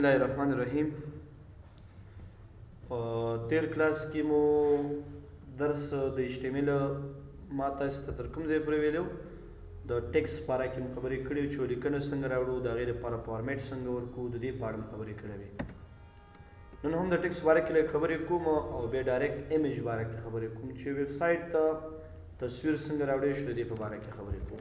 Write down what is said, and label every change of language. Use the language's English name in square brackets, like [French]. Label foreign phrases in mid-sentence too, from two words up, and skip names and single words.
[Arabic] बिस्मिल्लाहिर्रहमानिर्रहीम। [Pashto] تېر کلاس کې مو درس د HTML ما تاسو ته تر کوم ځای پورې ویلو د ټیکسټ پاره کې خبرې کړې چې لیکنه څنګه راوړو د غیر لپاره فارمیټ څنګه ورکو د دې په اړه خبرې کړې وې. نن هم د ټیکسټ باره کې خبرې کوم او به ډایرکټ ایمیج باره کې خبرې کوم چې ویب سایټ ته تصویر څنګه راوړې شو د دې په باره کې خبرې کوم.